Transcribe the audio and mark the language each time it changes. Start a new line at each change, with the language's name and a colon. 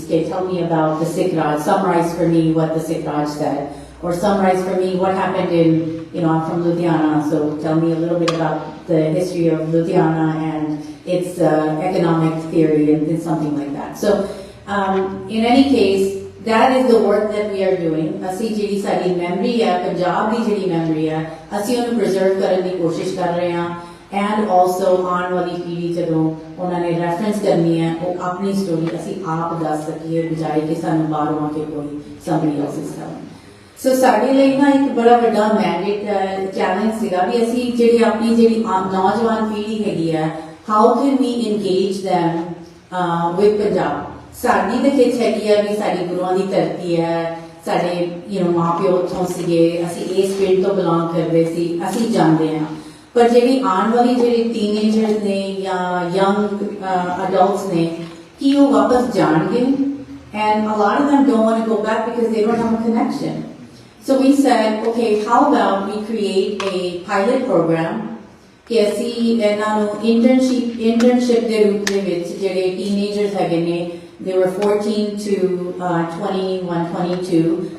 English: Okay, tell me about the Sikh Raj. Summarize for me what the Sikh Raj said, or summarize for me what happened in I'm from Ludhiana, so tell me a little bit about the history of Ludhiana and its economic theory and something like that. So in any case, that is the work that we are doing.
Punjabi: ਅਸੀਂ ਜਿਹੜੀ ਸਾਡੀ memory ਹੈ, ਪੰਜਾਬ ਦੀ ਜਿਹੜੀ memory ਹੈ, ਅਸੀਂ ਉਹਨੂੰ preserve ਕਰਨ ਦੀ ਕੋਸ਼ਿਸ਼ ਕਰ ਰਹੇ ਹਾਂ. And also ਆਉਣ ਵਾਲੀ ਪੀੜ੍ਹੀ ਜਦੋਂ ਉਹਨਾਂ ਨੇ reference ਕਰਨੀ ਹੈ, ਉਹ ਆਪਣੀ story ਅਸੀਂ ਆਪ ਦੱਸ ਸਕੀਏ ਬਜਾਏ ਕਿ ਸਾਨੂੰ ਬਾਹਰੋਂ ਆ ਕੇ ਕੋਈ
English: somebody else is telling.
Punjabi: So ਸਾਡੇ ਲਈ ਨਾ ਇੱਕ ਬੜਾ ਵੱਡਾ mandate challenge ਸੀਗਾ ਵੀ ਅਸੀਂ ਜਿਹੜੀ ਆਪਣੀ ਜਿਹੜੀ ਨੌਜਵਾਨ ਪੀੜ੍ਹੀ ਹੈਗੀ ਹੈ,
English: how can we engage them with Punjab.
Punjabi: ਸਾਡੀ ਤਾਂ ਖਿੱਚ ਹੈਗੀ ਆ ਵੀ ਸਾਡੀ ਗੁਰੂਆਂ ਦੀ ਧਰਤੀ ਹੈ, ਸਾਡੇ ਮਾਂ ਪਿਓ ਉੱਥੋਂ ਸੀਗੇ, ਅਸੀਂ ਇਸ ਫੀਲਡ ਤੋਂ ਬਿਲੋਂਗ ਕਰਦੇ ਸੀ, ਅਸੀਂ ਜਾਣਦੇ ਹਾਂ। ਪਰ ਜਿਹੜੀ ਆਉਣ ਵਾਲੀ ਜਿਹੜੇ ਟੀਨੇਜਰਸ ਨੇ ਜਾਂ ਯੰਗ ਅਡਲਟਸ ਨੇ, ਕੀ ਉਹ ਵਾਪਸ ਜਾਣਗੇ?
English: And a lot of them don't want to go back because they don't have a connection. So we said, okay, how about we create a pilot program
Punjabi: ਕਿ ਅਸੀਂ ਇਹਨਾਂ ਨੂੰ internship ਦੇ ਰੂਪ ਦੇ ਵਿੱਚ ਜਿਹੜੇ teenagers ਹੈਗੇ ਨੇ,
English: they were 14 to 21, 22,